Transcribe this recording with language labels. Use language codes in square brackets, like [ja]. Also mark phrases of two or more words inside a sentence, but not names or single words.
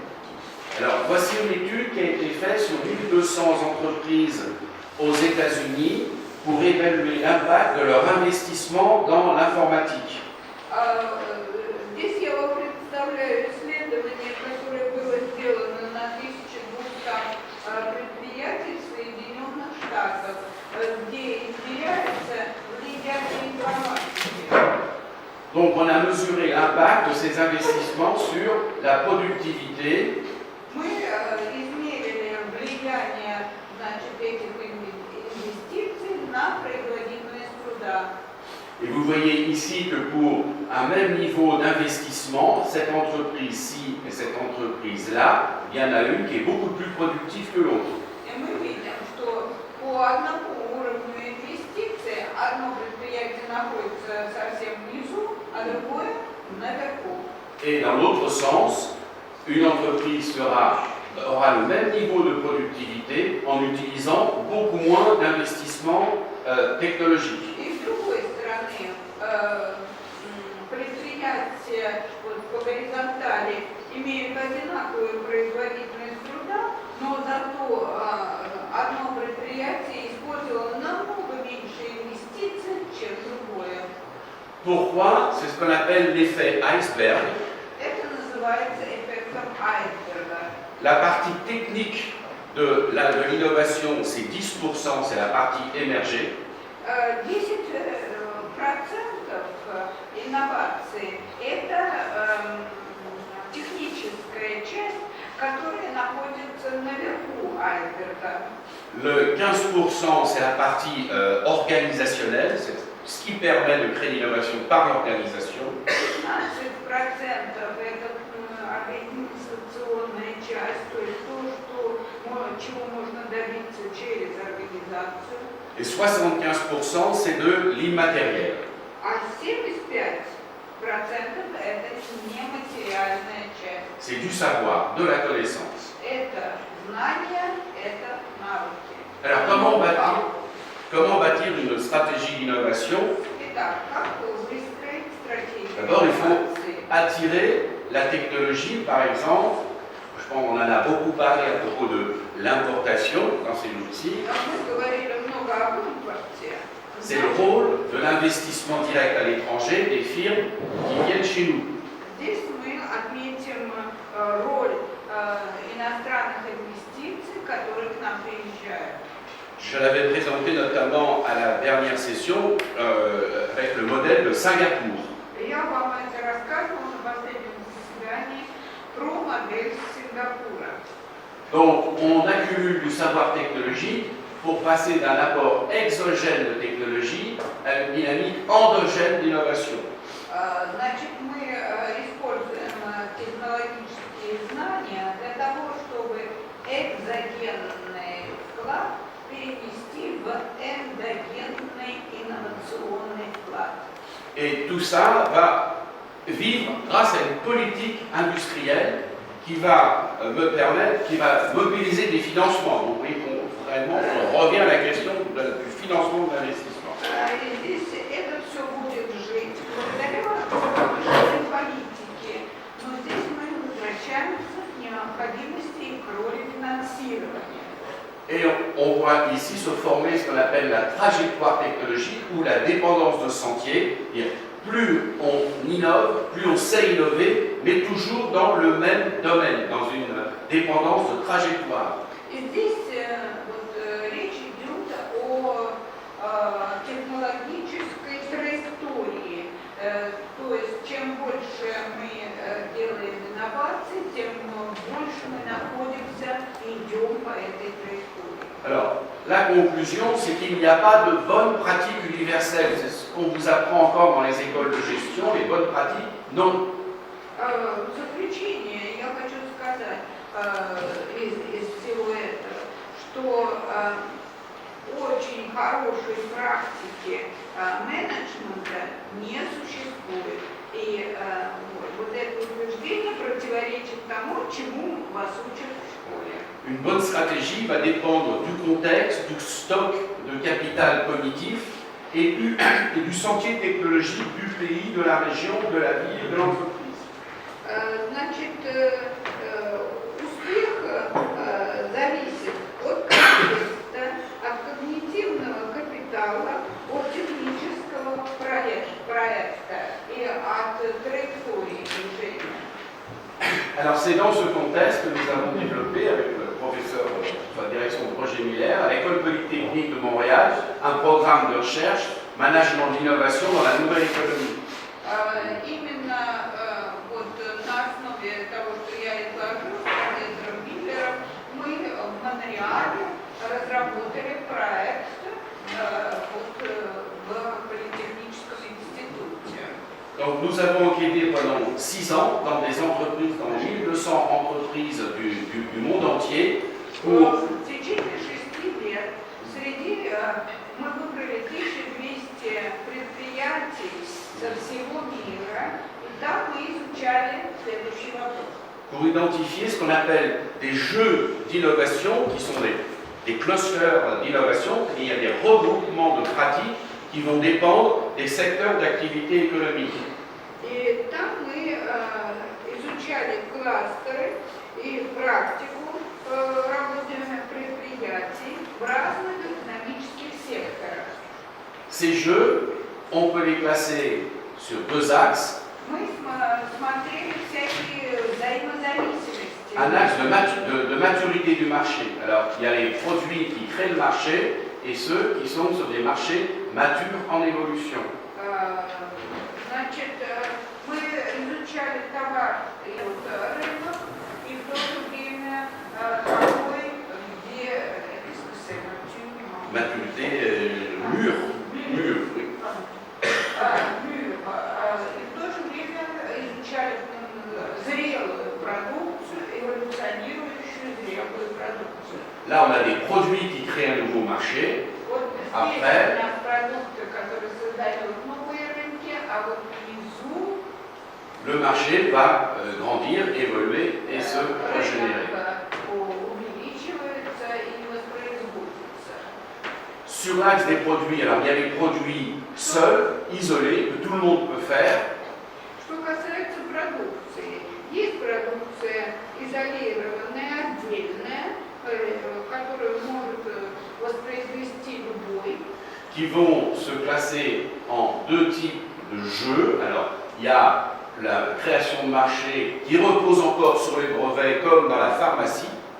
[fr] Alors, voici une étude qui a été faite sur 1200 entreprises aux États-Unis pour évaluer l'impact de leur investissement dans l'informatique. [ru] Здесь я вам представляю исследование, которое было сделано на 1200 предприятий Соединенных Штатов, где измеряется влияние информации. [fr] Donc, on a mesuré l'impact de ces investissements sur la productivité. [ru] Мы измерили влияние, значит, этих инвестиций на производительность труда. [fr] Et vous voyez ici que pour un même niveau d'investissement, cette entreprise-ci et cette entreprise-là, il y en a une qui est beaucoup plus productive que l'autre. [ru] И мы видим, что по одному уровню инвестиций одно предприятие находится совсем внизу, а другое наверху. [fr] Et dans l'autre sens, une entreprise aura le même niveau de productivité en utilisant beaucoup moins d'investissements technologiques. [ru] И с другой стороны, предприятия по горизонтали имеют одинаковую производительность труда, но зато одно предприятие использовало намного меньше инвестиций, чем другое. [fr] Pourquoi? C'est ce qu'on appelle l'effet iceberg. [ru] Это называется эффектом айсберга. [fr] La partie technique de l'innovation, c'est 10%, c'est la partie émergée. [ru] 10% инноваций – это техническая часть, которая находится наверху айсберга. [fr] Le 15%, c'est la partie organisationnelle, c'est ce qui permet de créer l'innovation par l'organisation. [ru] 15% это организационная часть, то есть то, чего можно добиться через организацию. [fr] Et 75%, c'est de l'immatériel. [ru] А 75% это нематериальная часть. [fr] C'est du savoir, de la connaissance. [ru] Это знания, это навыки. [fr] Alors, comment bâtir une stratégie d'innovation? [ru] Итак, как выстроить стратегию [fr] D'abord, il faut [ru] инновации? [fr] attirer la technologie, par exemple. Je pense qu'on en a beaucoup parlé à propos de l'importation dans ces outils. [ru] Мы говорили много об импорте. [fr] C'est le rôle de l'investissement direct à l'étranger des firmes qui viennent chez nous. [ru] Здесь мы отметим роль иностранных инвестиций, которые к нам приезжают. [fr] Je l'avais présenté notamment à la dernière session avec le modèle de Singapour. [ru] Я вам это рассказывала на последнем заседании про модель Сингапура. [fr] Donc, on accumule du savoir technologique pour passer d'un apport exogène de technologie à une dynamique endogène d'innovation. [ru] Значит, мы используем технологические знания для того, экзогенный вклад перевести в эндогенный инновационный вклад. [fr] Et tout ça va vivre grâce à une politique industrielle qui va me permettre, qui va mobiliser des financements. Donc, vous voyez vraiment, on revient à la question du financement de l'investissement. [ru] И здесь это все будет жить благодаря повышенной политике. Но здесь мы возвращаемся к необходимости и к роли финансирования. [fr] Et on voit ici se former ce qu'on appelle la trajectoire technologique ou la dépendance de sentier. Plus on innove, plus on sait innover, mais toujours dans le même domaine, dans une dépendance de trajectoire. [ru] И здесь речь идет о технологической траектории. То есть чем больше мы делаем инноваций, тем больше мы находимся и идем по этой траектории. [fr] Alors, la conclusion, c'est qu'il n'y a pas de bonnes pratiques universelles. C'est ce qu'on vous apprend encore dans les écoles de gestion, les bonnes pratiques, non. [ru] В заключение я хочу сказать из всего этого, что очень хорошей практики менеджмента не существует. И вот это утверждение противоречит тому, чему вас учат в школе. [fr] Une bonne stratégie va dépendre du contexte, du stock de capital cognitif et du sentier technologique du pays, de la région, de la ville, de l'entreprise. [ru] Значит, успех зависит от контекста, от когнитивного капитала, от технического проекта и от траектории движения. [fr] Alors c'est dans ce contexte que nous avons développé avec le professeur de la direction de projet Miller à l'École polytechnique de Montréal un programme de recherche, management d'innovation dans la nouvelle économie. [ru] Именно вот на основе того, что я изложил с профессором Миллером, мы в Монреале разработали проект в политехническом институте. [fr] Donc nous avons enquêté pendant 6 ans dans des entreprises, dans 1200 entreprises du monde entier pour... [ru] В течение 6 лет среди мы выбрали 1200 предприятий со всего мира, и там мы изучали следующий вопрос. [fr] Pour identifier ce qu'on appelle des jeux d'innovation, qui sont des clusters d'innovation, c'est-à-dire des regroupements de pratiques qui vont dépendre des secteurs d'activité économique. [ru] И там мы изучали кластеры и практику работы предприятий в разных экономических секторах. [fr] Ces jeux, on peut les classer sur 2 axes. [ru] Мы смотрели всякие взаимозависимости. [fr] Un axe de maturité du marché. Alors, il y a les produits qui créent le marché et ceux qui sont sur des marchés matures en évolution. [ru] Значит, мы изучали товар и рынок, и в то же время такой, где [fr] Maturité mûre. Mûre, oui. [ru] И в то же время изучали зрелую продукцию, эволюционирующую зрелую продукцию. [fr] Là, on a des produits qui créent un nouveau marché. [ru] Вот здесь [fr] Après, [ru] у нас продукты, которые создают новые рынки, а вот внизу [fr] le marché va grandir, évoluer et se régénérer. [ru] увеличивается и воспроизводится. [fr] Sur l'axe des produits, alors il y a les produits seuls, isolés, que tout le monde peut faire. [ru] Что касается продукции, есть продукция изолированная, отдельная, которую может воспроизвести любой. [fr] Qui vont se classer en 2 types de jeux. Alors, il y a la création de marché qui repose encore sur les brevets, comme dans la pharmacie.